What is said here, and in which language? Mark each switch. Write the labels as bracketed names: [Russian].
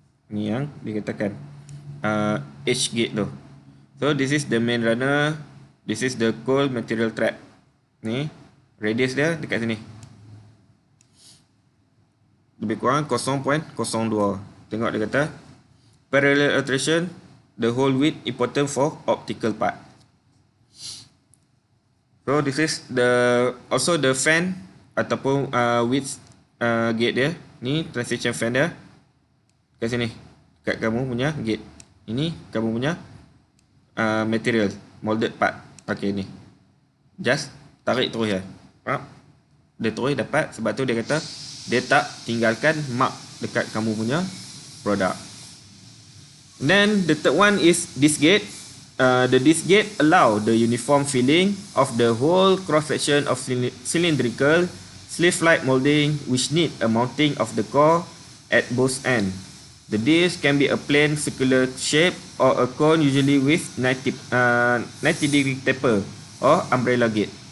[Malay] Ni yang dikatakan edge gate tu. [English] So this is the main runner. This is the cold material trap. [Malay] Ni radius dia dekat sini. Lebih kurang 0.02. Tengok dia kata [English] parallel alteration, the whole width important for optical part. So this is also the fan ataupun width gate dia. [Malay] Ni transition fan dia kat sini, kat kamu punya gate. Ini kamu punya material molded part. Pakai ni, just tarik terus ya. Dia terus dapat. Sebab tu dia kata dia tak tinggalkan mark dekat kamu punya produk. [English] Then the third one is disc gate. The disc gate allow the uniform filling of the whole cross section of cylindrical sleeve-like molding which need a mounting of the core at both ends. The disc can be a plain circular shape or a cone, usually with 90-degree taper or umbrella gate.